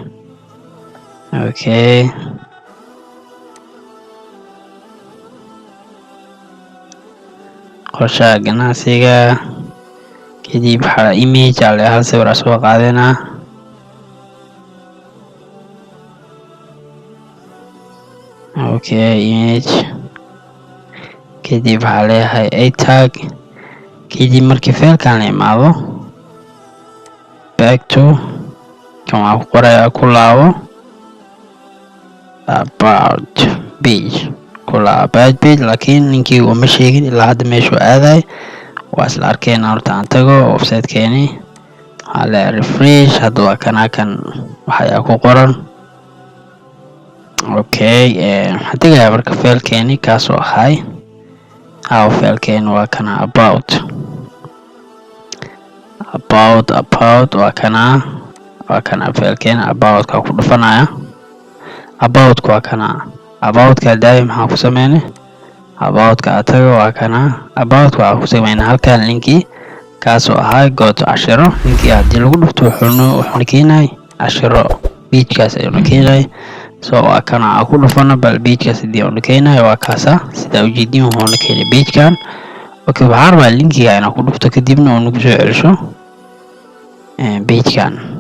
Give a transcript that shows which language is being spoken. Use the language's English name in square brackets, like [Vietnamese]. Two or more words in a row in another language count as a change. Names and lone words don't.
[Somali] okay qorshaha ganacsiga kadib waxa image ale hal sawir soo qaadana [English] okay image [Somali] kadib waxa leeyahay [English] a tag [Somali] kadib markii faylkan la imaado [English] back to [Somali] kan waa ku qoraya ku laabo [English] about page about page [Somali] laakiin ninkii uma sheegin ilaa hadda meeshu aaday waa isla arkeena horta aan tago website-keeni hala refresh hadda waa kana kan waxa ku qoran okay hadiga marka faylkeeni kaas oo ahay faylkeeni waa kana about waa kana faylkeeni about ka ku dhufanaya about waa kana about ka daay maxaa ku sameeyay about ka atago waa kana about waa ku sameeyay halkan linki kaas oo ahay [English] go to [Somali] ashiro linki haddii lagu dhufto wuxuu keenay ashiro page-kaas ayuu keenay so waa kana ku dhufana bal page-kaas hadii uu keenay waa kaasa sida ujeedin wuxuu keenay page-kan okay waxaan rabaa linkiga inaan ku dhufto kadibna uu nagu soo celiso page-kan